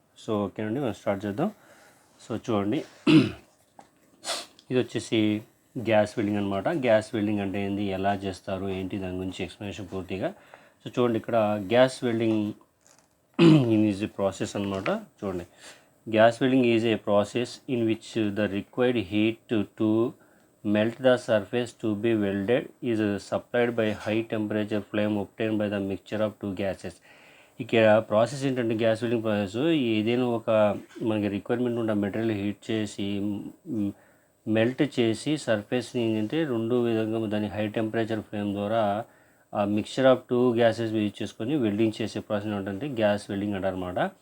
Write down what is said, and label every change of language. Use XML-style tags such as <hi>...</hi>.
<te>So ఓకేనండి, మనం start చేద్దాం. సో చూడండి, ఇది వచ్చేసి గ్యాస్ వెల్డింగ్ అనమాట. గ్యాస్ వెల్డింగ్ అంటే ఏంది, ఎలా చేస్తారు, ఏంటి, దాని గురించి ఎక్స్ప్లెనేషన్ పూర్తిగా. సో చూడండి, ఇక్కడ</te> <en>gas welding is a process</en> <te>అనమాట. చూడండి,</te> <en>Gas welding is a process in which the required heat to melt the surface to be welded is supplied by high temperature flame obtained by the mixture of two gases.</en> <te>ఇక్కడ process ఏంటంటే, gas welding process ఏదైనా ఒక మనకి requirement ఉన్న material heat చేసి melt చేసి సర్ఫేస్ని ఏంటంటే రెండు విధంగా దాని హై టెంపరేచర్ ఫ్లేమ్ ద్వారా ఆ</te> <en>mixture of two gases</en> <te>use చేసుకొని వెల్డింగ్ చేసే ప్రాసెస్ ఏంటంటే గ్యాస్ వెల్డింగ్ అంటారన్నమాట.</te>